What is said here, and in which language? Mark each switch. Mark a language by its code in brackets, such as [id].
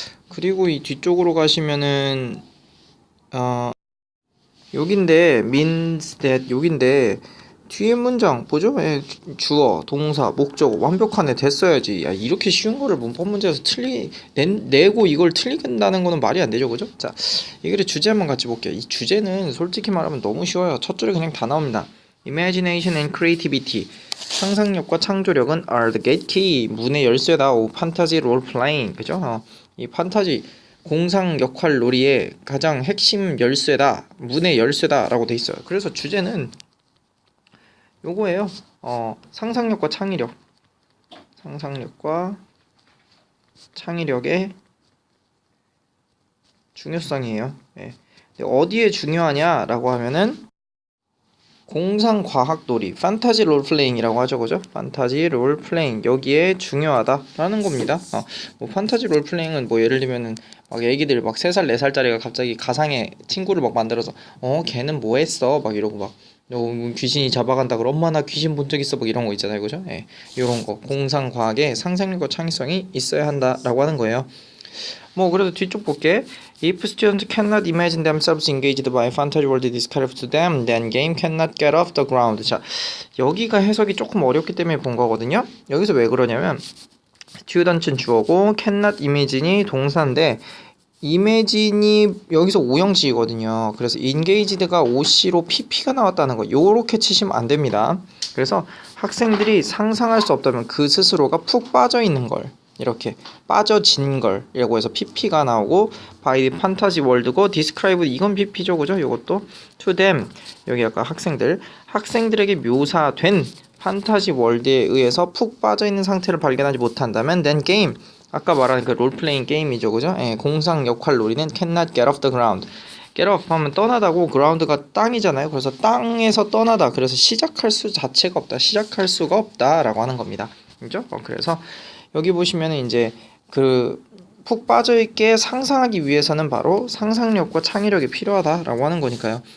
[ko] 그리고 이 뒤쪽으로 가시면은 여긴데 [en] means that [ko] 여긴데 뒤에 문장 보죠? 예, 주어, 동사, 목적 완벽하네 됐어야지. 야, 이렇게 쉬운 거를 문법 문제에서 내고 이걸 틀린다는 거는 말이 안 되죠, 그죠? 자, 이 글의 주제 한번 같이 볼게요. 이 주제는 솔직히 말하면 너무 쉬워요. 첫 줄에 그냥 다 나옵니다. [en] Imagination and creativity [ko] 상상력과 창조력은 [en] are the gate key [ko] 문의 열쇠다. 오, 판타지 롤 플레잉 그죠? 이 판타지 공상 역할 놀이의 가장 핵심 열쇠다. 문의 열쇠다라고 돼 있어요. 그래서 주제는 요거예요. 상상력과 창의력. 상상력과 창의력의 중요성이에요. 네. 어디에 중요하냐라고 하면은 공상과학놀이, 판타지 롤플레잉이라고 하죠, 그죠? 판타지 롤플레잉 여기에 중요하다라는 겁니다. 뭐 판타지 롤플레잉은 뭐 예를 들면은 막 애기들 막 3살 4살짜리가 갑자기 가상의 친구를 막 만들어서 걔는 뭐 했어? 막 이러고 막 귀신이 잡아간다 그러 엄마 나 귀신 본 적 있어 막 이런 거 있잖아요, 그죠? 예, 이런 거 공상과학에 상상력과 창의성이 있어야 한다라고 하는 거예요. 뭐 그래도 뒤쪽 볼게. [en] If students cannot imagine themselves engaged by fantasy world described to them, then game cannot get off the ground. [ko] 자, 여기가 해석이 조금 어렵기 때문에 본 거거든요. 여기서 왜 그러냐면 students는 주어고 [en] cannot imagine [ko] 이 동사인데 imagine이 여기서 오형식이거든요. 그래서 engaged가 OC로 PP가 나왔다는 거 요렇게 치시면 안 됩니다. 그래서 학생들이 상상할 수 없다면 그 스스로가 푹 빠져 있는 걸 이렇게 빠져진 걸이라고 해서 PP가 나오고 [en] by the fantasy world [ko] 고 describe 이건 PP죠, 그죠? 요것도 [en] to them [ko] 여기 아까 학생들에게 묘사된 판타지 월드에 의해서 푹 빠져 있는 상태를 발견하지 못한다면 [en] then game [ko] 아까 말한 그 롤플레잉 게임이죠, 그죠? 예, 공상 역할 놀이는 [en] cannot get off the ground. [ko] get off 하면 떠나다고 ground가 땅이잖아요. 그래서 땅에서 떠나다. 그래서 시작할 수 자체가 없다. 시작할 수가 없다라고 하는 겁니다. 그죠? 그래서 여기 보시면은 이제 그 푹 빠져있게 상상하기 위해서는 바로 상상력과 창의력이 필요하다라고 하는 거니까요.